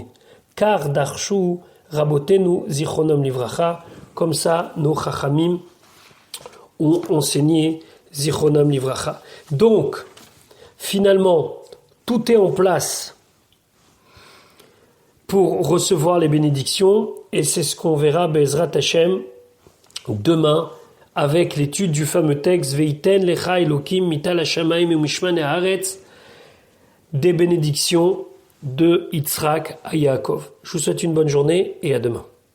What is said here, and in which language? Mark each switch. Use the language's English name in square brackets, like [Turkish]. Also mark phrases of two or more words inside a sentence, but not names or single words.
[Hebrew] כי דרשו רבותינו זכרונם לברכה, [French] comme ça nos Chachamim ont enseigné [Hebrew] זכרונם לברכה. [French] Donc, finalement, tout est en place pour recevoir les bénédictions, et c'est ce qu'on verra [Hebrew] בעזרת השם [French] demain avec l'étude du fameux texte [Hebrew] ויתן לך אלוקים מטל השמים ומשמני הארץ, [French] des bénédictions de Yitzhak à Yaakov. Je vous souhaite une bonne journée et à demain.